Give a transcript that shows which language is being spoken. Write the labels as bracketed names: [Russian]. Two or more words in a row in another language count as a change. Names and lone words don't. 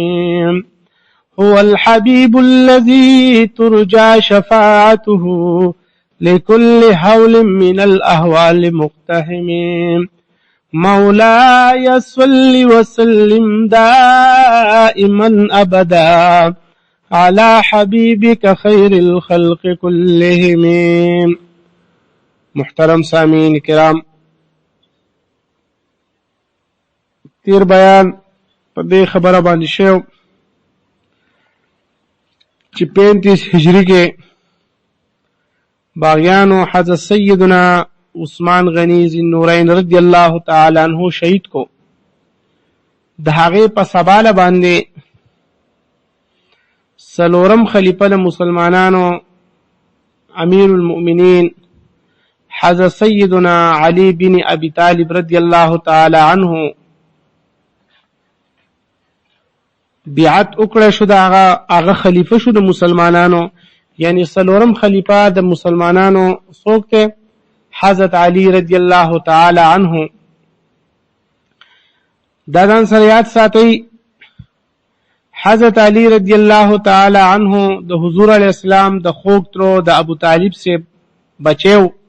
[Arabic] هو الحبيب الذي ترجى شفاعته لكل هول من الأهوال مقتحم. مولاي صل وسلم دائما أبدا على حبيبك خير الخلق كلهم. [Pashto] محترم سامعین کرام، تیر بیان په دې خبره باندې شو چې 35 هجری کې باغیانو حضرت سیدنا عثمان غنی ذی النورین [Arabic] رضی الله تعالی عنہ [Pashto] شهید کو. د هغې په سباله باندې څلورم خلیفه د مسلمانانو امیر المؤمنین حضرت سیدنا علی بن ابی طالب [Arabic] رضی الله تعالی عنہ [Pashto] بیعت وکړه شو. هغه خلیفه شو د مسلمانانو، یعنی څلورم خلیفه د مسلمانانو څوک ته؟ حضرت علی [Arabic] رضی الله تعالی عنہ. [Pashto] دا ځان سره یاد ساتئ، حضرت علی [Arabic] رضی الله تعالی عنہ [Pashto] د حضور [Arabic] علیہ السلام [Pashto] د خوږ ترو د ابو طالب سے بچیو،